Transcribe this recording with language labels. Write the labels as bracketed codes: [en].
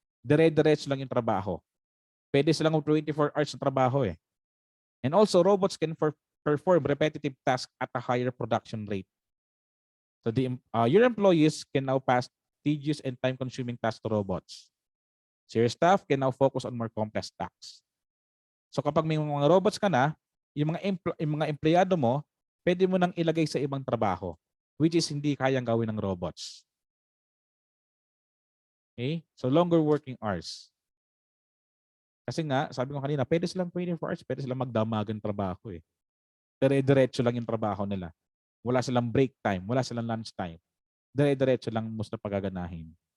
[tl] Dire-diretso lang yung trabaho. Pwede silang 24 hours na trabaho eh. [en] And also, robots can perform repetitive tasks at a higher production rate. So your employees can now pass tedious and time-consuming tasks to robots. So your staff can now focus on more complex tasks. [tl] So kapag may mga robots ka na, yung mga empleyado mo, pwede mo nang ilagay sa ibang trabaho, which is hindi kayang gawin ng robots. Okay? [en] So longer working hours. [tl] Kasi nga, sabi ko kanina, pwede silang 24 hours, pwede silang magdamagan trabaho eh. Dire-diretso lang yung trabaho nila. Wala silang break time, wala silang lunch time. Dire-diretso lang mas na pagaganahin.